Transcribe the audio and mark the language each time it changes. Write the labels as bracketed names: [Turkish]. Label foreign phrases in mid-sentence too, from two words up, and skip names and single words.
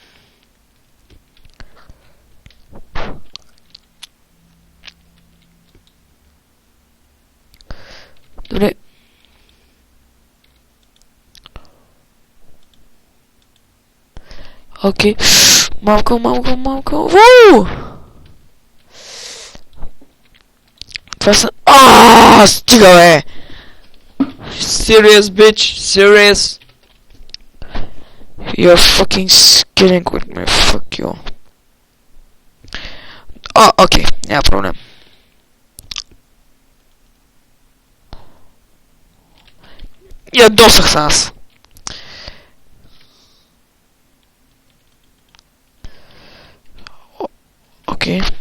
[Bulgarian] Добре. Окей. Малко. Вуу! Това са... стига, бе! [English] Serious, bitch! Serious! You're fucking kidding with me. Fuck you. [Bulgarian] Окей. Няма проблем. Ядосах се аз. Окей.